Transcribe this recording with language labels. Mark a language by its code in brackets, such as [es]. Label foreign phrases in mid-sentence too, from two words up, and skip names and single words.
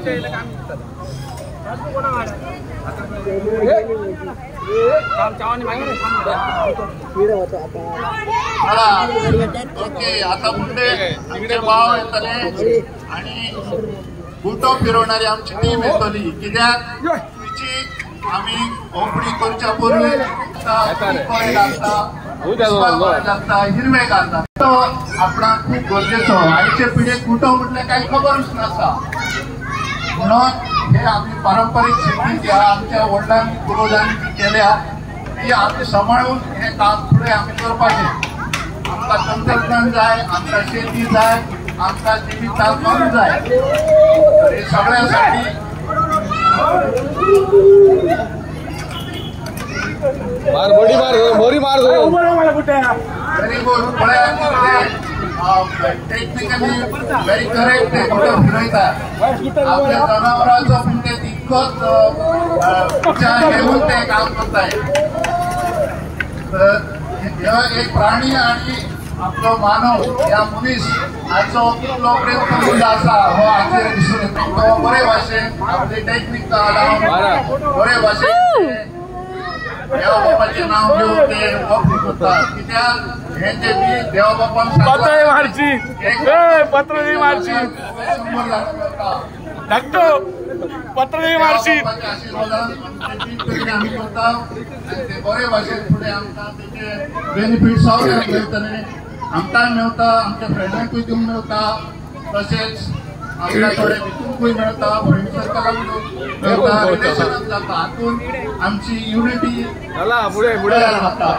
[kok] ओके, आता पुढे आमचे भाव येतले आणि गुटो फिरवणारी आमची टीम येतली। कित्याक तिची आम्ही ओपणी करच्या पूर्वी लागता हिरवेगार लागता आपणाक खूप गरजेचो। आयचे पिढीक गुटो म्हटले काही खबरूच नासा, म्हणून हे आम्ही पारंपरिक शेती ज्या आमच्या वडिलांनी पूर्वजांनी केल्या ती आम्ही सांभाळून हे काम पुढे आम्ही करपाचे। आमकां तंत्रज्ञान जाय, आमकां शेती जाय, आमकां जिविताक मन जाय। हे सगळ्यासाठी [en] very good technically very correct [kok] ते कुठं फिरवतात आपल्या जनावरांचो पण ते तितकोच विचार घेऊन ते काम करताय। तर एक प्राणी आणि आपलो मानव या मनीस हाचो कितलो प्रयत्न आसा हो हाचेर दिसून येता। तो बरे भाशेन आपली टेक्निक लावन बरे भाशेन देवबापाचें नाव घेवन ते वखद करतात। कित्याक हे जे बी देवबापान पत्र मारची पत्र मारची धाकटो पत्र मारची आम्ही करता आणि ते बरे भाशेन फुडें आमकां तेचे बेनिफिट्स मेळटले, आमकां मेळटा, आमच्या फ्रेंडांकूय दिवंक मेळटा, तशेंच आपल्या थोडे विकूंकूय मेळटा, फ्रेंड सर्कलाक मेळटा, रिलेशनाक जाता, हातून आमची युनिटी फुडें जाता।